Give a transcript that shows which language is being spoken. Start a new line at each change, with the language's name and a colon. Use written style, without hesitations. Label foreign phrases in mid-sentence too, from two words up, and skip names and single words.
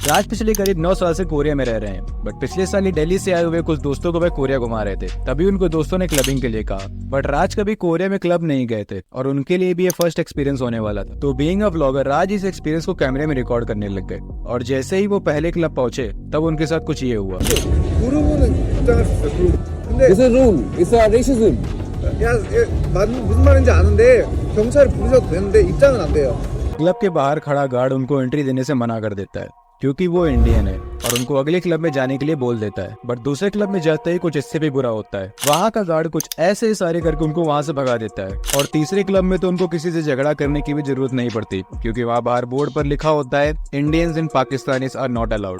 Hindi: राज पिछले करीब 9 साल से कोरिया में रह रहे हैं, बट पिछले साल ही दिल्ली से आए हुए कुछ दोस्तों को वह कोरिया घुमा रहे थे। तभी उनको दोस्तों ने क्लबिंग के लिए कहा, बट राज कभी कोरिया में क्लब नहीं गए थे और उनके लिए भी ये
English: first experience
Hindi: होने वाला था। तो
English: being a vlogger,
Hindi: राज इस एक्सपीरियंस को कैमरे में रिकॉर्ड करने लग गए। और जैसे ही वो पहले क्लब पहुंचे, तब उनके साथ कुछ ये हुआ।
English: This is rule. It's a racism.
Korean: 야, 무슨 말인지 아는데 경찰 부르셔도 되는데 입장은 안 돼요.
Hindi: क्लब के बाहर खड़ा गार्ड उनको एंट्री देने से मना कर देता है, क्योंकि वो इंडियन है, और उनको अगले क्लब में जाने के लिए बोल देता है। बट दूसरे क्लब में जाते ही कुछ इससे भी बुरा होता है। वहाँ का गार्ड कुछ ऐसे इशारे करके उनको वहाँ से भगा देता है। और तीसरे क्लब में तो उनको किसी से झगड़ा करने की भी जरूरत नहीं पड़ती, क्योंकि वहाँ बाहर बोर्ड पर लिखा होता है
English: Indians and Pakistanis are not allowed.